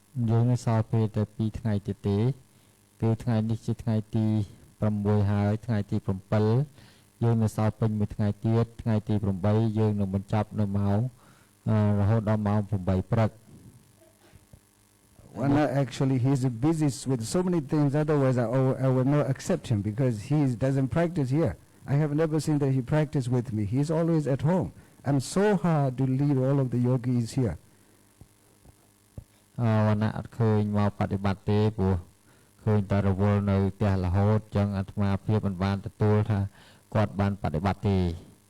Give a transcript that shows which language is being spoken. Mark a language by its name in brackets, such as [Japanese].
[Khmer] យើងនៅសល់ពេលតែ2ថ្ងៃទៀតទេគឺថ្ងៃនេះជាថ្ងៃទី6ហើយថ្ងៃទី7យើងនៅសល់ពេញមួយថ្ងៃទៀតថ្ងៃទី8យើងនឹងបញ្ចប់នៅម៉ោងរហូតដល់ម៉ោង8ព្រឹក [English] Vannak actually he's busy with so many things, otherwise I will not accept him because he doesn't practice here. I have never seen that he practice with me. He's always at home. I'm so hard to lead all of the yogis here. [Khmer] វណ្ណៈអត់ឃើញមកបប្រតិបត្តិទេព្រោះឃើញតែរវល់នៅផ្ទះរហូតចឹងអាត្មាភាពមិនបានទទួលថាគាត់បានបប្រតិបត្តិទេ [English] I